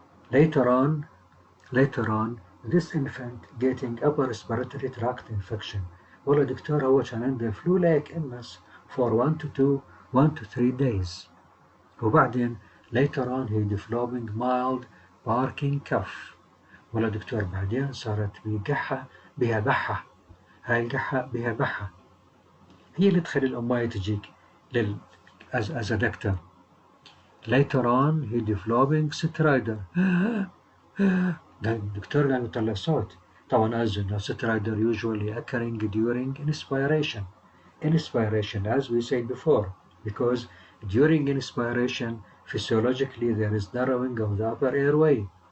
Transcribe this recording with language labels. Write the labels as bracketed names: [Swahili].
[English] Later on, this infant getting upper respiratory tract infection. [Arabic] والله دكتور هو كان عنده [English] flu-like illness for 1 to 3 days. [Arabic] وبعدين [English] later on he developing mild barking cough. والله doctor بعدين صارت بقحة بها بحة. [Arabic] هاي القحة بها بحة هي اللي تخلي الأمية تجيك [English] as a doctor. Later on he developing stridor. [Arabic] الدكتور قال يطلع صوت. طبعا [English] as you know stridor usually occurring during inspiration. Inspiration as we said before, because during inspiration physiologically there is narrowing of the upper airway.